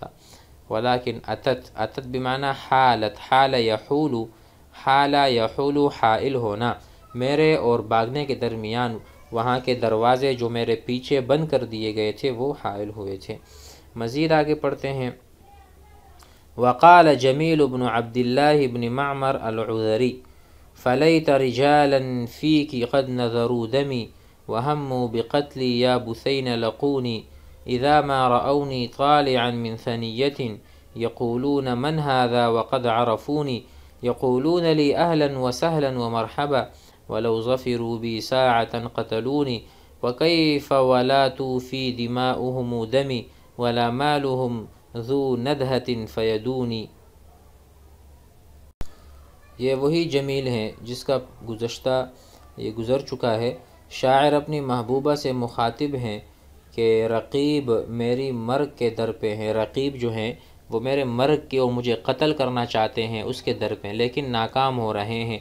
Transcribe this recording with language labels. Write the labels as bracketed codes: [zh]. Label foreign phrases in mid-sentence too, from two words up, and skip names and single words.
[ur] ولیکن اتت بمعنی حالت، [ar] حال یحول، حال یحول [ur] حائل ہونا، میرے اور بھاگنے کے درمیان وہاں کے دروازے جو میرے پیچھے بند کر دیے گئے تھے وہ حائل ہوئے تھے۔ مزید آگے پڑھتے ہیں [ar] وقال جمیل بن عبد اللہ بن معمر العذری فلیت رجالا فیک قد نذروا دمی وہموا بقتلی یا بثین لقونی اذا ما رأونی طالعا من ثنیت یقولون من هذا وقد عرفونی یقولون لی اہلا وسہلا ومرحبا ولو ظفروا بی ساعة قتلونی وکیف ولاتوا فی دماؤہم دمی ولا مالہم ذو ندہت فیدونی۔ [ur] یہ وہی جمیل ہیں جس کا یہ گزر چکا ہے۔ شاعر اپنی محبوبہ سے مخاطب ہیں کہ رقیب میری مرگ کے در پہ ہیں، رقیب جو ہیں وہ میرے مرگ کے اور مجھے قتل کرنا چاہتے ہیں اس کے در پہ، لیکن ناکام ہو رہے ہیں۔